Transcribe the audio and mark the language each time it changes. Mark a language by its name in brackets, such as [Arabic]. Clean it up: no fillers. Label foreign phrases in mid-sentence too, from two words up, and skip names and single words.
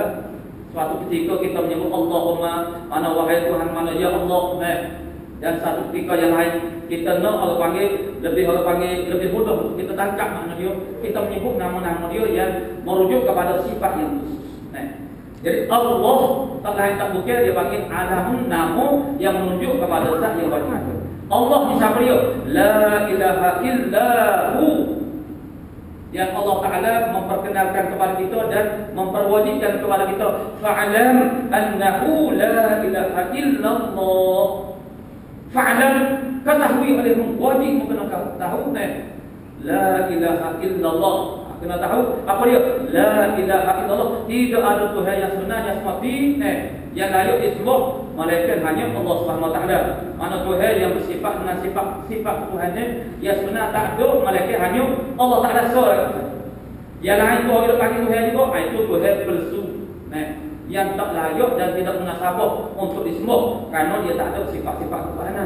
[Malay] Suatu ketika kita menyebut Allahumma, mana wahai Tuhan, mana [Arabic] يا الله, [Malay] dan satu ketika yang lain kita nak orang panggil lebih mudah untuk kita tangkap makna dia. Kita menyebut nama-nama dia yang merujuk kepada sifat yang khusus. Jadi Allah tak lain tak bukan, dia panggil alamun, nama yang menunjuk kepada zat yang wajib. Allah siapa dia? [Arabic] لا إله إلا هو, [Malay] yang Allah Ta'ala memperkenalkan kepada kita dan memperwajibkan kepada kita. [Arabic] فاعلم أنه لا إله إلا الله. Fa'alam, [Malay] ketahui olehmu, wajib kena tahu [Arabic] لا إله إلا الله. [Malay] Kena tahu apa dia? [Arabic] لا إله إلا الله. [Malay] Tidak ada Tuhan yang sebenarnya semati yang layak disembah melainkan hanya Allah [Arabic] سبحانه وتعالى. [Malay] Mana Tuhan yang bersifat dengan sifat Tuhannya yang sebenar tak ada melainkan hanya Allah Taala sahaja. Yang lain tu orang panggil Tuhan juga, itu Tuhan palsu. Yang tak layak dan tidak munasabah untuk disembah kerana dia tak ada sifat-sifat ketuhanan.